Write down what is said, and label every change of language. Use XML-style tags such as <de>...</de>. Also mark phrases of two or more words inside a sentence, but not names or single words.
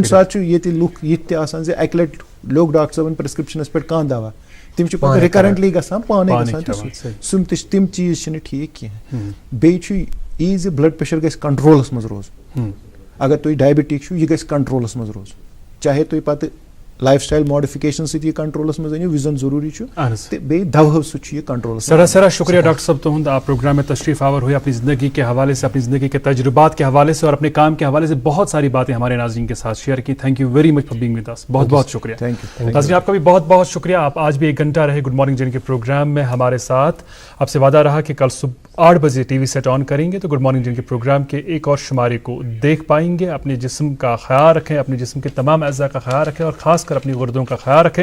<ks>ساتہٕ چھُ ییٚتہِ لُکھ یِتھ تہِ آسان زِ اکہِ لٹہِ لیوٚکھ ڈاکٹر صٲبن پرسکرپشنس پٮ۪ٹھ کانٛہہ دوا تِم چھِ پتہٕ رِکرنٹلی گژھان پانے گژھان تہٕ تِم چیٖز چھِنہٕ ٹھیٖک کینٛہہ بیٚیہِ چھُ یی زِ</ks> <en>blood pressure</en> <ks>گژھِ کنٹرولس منٛز روزُن اگر تُہۍ ڈایبٹِک چھُو یہِ گژھِ کنٹرولس منٛز روزُن چاہے تُہۍ پتہٕ</ks> <en>life style modification</en> <ks>سۭتۍ یہِ کنٹرولس منٛز أنِو یُس زن ضروٗری چھُ تہٕ بیٚیہِ دوہو سۭتۍ چھُ یہِ کنٹرولس</ks> <ur>سرا سرا شکریہ ڈاکٹر صاحب تہند آپ پروگرام میں تشریف آور ہوئے اپنی زندگی کے حوالے سے اپنی زندگی کے تجربات کے حوالے سے اور اپنے کام کے حوالے سے بہت ساری باتیں ہمارے ناظرین کے ساتھ شیئر کی.</ur> <en>thank you very much for being with us.</en> <ur>بہت بہت شکریہ. ناظرین آپ کا بھی بہت بہت شکریہ. آپ آج بھی 1 گھنٹہ رہے</ur> <en>good morning</en> <ur>جن کے پروگرام میں ہمارے ساتھ. آپ سے وعدہ رہا کہ کل صبح 8 بجے</ur> <en>TV set on</en> <ur>کریں گے تو</ur> <en>good morning</en> <ur>جن کے پروگرام کے ایک اور شمارے کو دیکھ پائیں گے. اپنے جسم کا خیال رکھیں, اپنے جسم کے تمام اعضاء کا خیال رکھیں اور خاص کر اپنی گردوں کا خیال رکھیں.</ur>